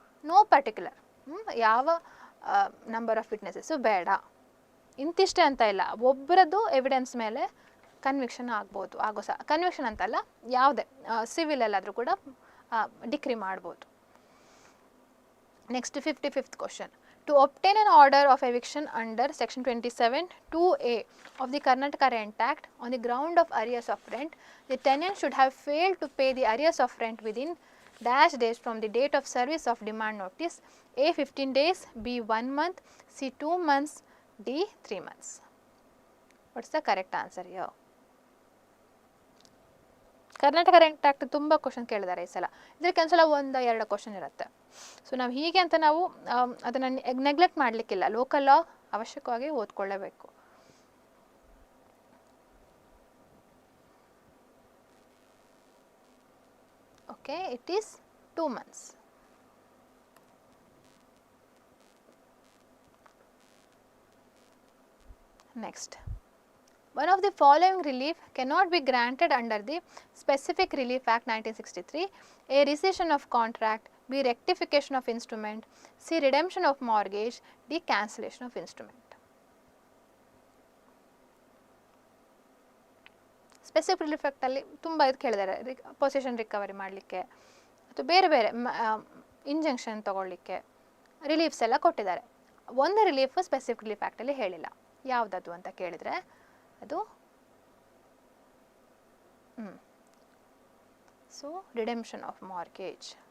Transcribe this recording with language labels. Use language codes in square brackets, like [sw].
[kn] No particular, ಯಾವ number of ವಿಟ್ನೆಸಸ್ಸು ಬೇಡ, ಇಂತಿಷ್ಟೇ ಅಂತ ಇಲ್ಲ. ಒಬ್ಬರದ್ದು ಎವಿಡೆನ್ಸ್ ಮೇಲೆ ಕನ್ವಿಕ್ಷನ್ ಆಗ್ಬೋದು. ಕನ್ವಿಕ್ಷನ್ ಅಂತಲ್ಲ, ಯಾವುದೇ ಸಿವಿಲ್ ಎಲ್ಲಾದರೂ ಕೂಡ ಡಿಕ್ರಿ ಮಾಡ್ಬೋದು. [en] Next 55th question. To obtain an order of eviction under Section 27(2)(a) of the Karnataka Rent Act on the ground of arrears of rent, the tenant should have failed to pay the arrears of rent within dash days from the date of service of demand notice. A. 15 days, B. 1 month, C. 2 months, D. 3 months. What's the correct answer here? [kn] Karnataka rent act ತುಂಬ question ಕೇಳಿದ್ದಾರೆ ಈ ಸಲ. ಇದಕ್ಕೆ ಒಂದ್ಸಲ 1-2 question ಇರುತ್ತೆ. So ನಾವು ಹೀಗೆ ಅಂತ ನಾವು ಅದನ್ನು ನೆಗ್ಲೆಕ್ಟ್ ಮಾಡಲಿಕ್ಕಿಲ್ಲ. ಲೋಕಲ್ ಲಾ ಅವಶ್ಯಕವಾಗಿ ಓದ್ಕೊಳ್ಳೇಬೇಕು. [en] Okay, it is 2 months. Next. One of the following relief cannot be granted under the Specific Relief Act 1963. A. Rescission of contract, B. Rectification of instrument, C. Redemption of mortgage, D. Cancellation of instrument. [kn] Specific relief ಆ್ಯಕ್ಟಲ್ಲಿ ತುಂಬ ಇದು ಕೇಳಿದ್ದಾರೆ. Possession recovery ಮಾಡಲಿಕ್ಕೆ ಅಥವಾ ಬೇರೆ ಬೇರೆ injection ತೊಗೊಳ್ಳಿಕ್ಕೆ reliefs ಎಲ್ಲ ಕೊಟ್ಟಿದ್ದಾರೆ. ಒಂದು ರಿಲೀಫ್ ಸ್ಪೆಸಿಫಿಕ್ ರಿಲೀಫ್ ಆ್ಯಕ್ಟಲ್ಲಿ ಹೇಳಿಲ್ಲ. ಯಾವುದದು ಅಂತ ಕೇಳಿದರೆ ಅದು ಸೊ ರಿಡೆಂಪ್ಷನ್ ಆಫ್ ಮಾರ್ಗೇಜ್.